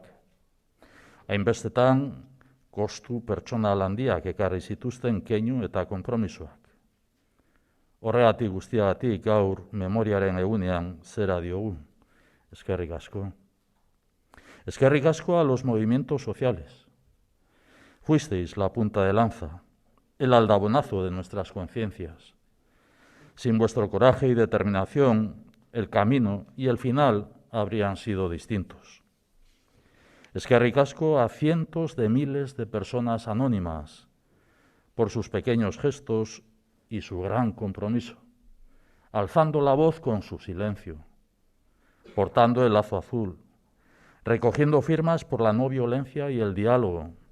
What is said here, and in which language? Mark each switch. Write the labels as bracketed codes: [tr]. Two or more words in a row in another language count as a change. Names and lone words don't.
[eu] Hainbestetan, kostu pertsonal handiak ekarri zituzten keinu eta konpromisoak. Horregatik guztiagatik gaur memoriaren egunean zera diogu. Eskerrik asko. Eskerrik asko [es] a los movimientos sociales. Fuisteis la punta de lanza, el aldabonazo de nuestras conciencias. Sin vuestro coraje y determinación, el camino y el final habrían sido distintos. [eu] Eskerrik asko [es] a cientos de miles de personas anónimas por sus pequeños gestos y su gran compromiso, alzando la voz con su silencio, portando el lazo azul, recogiendo firmas por la no violencia y el diálogo.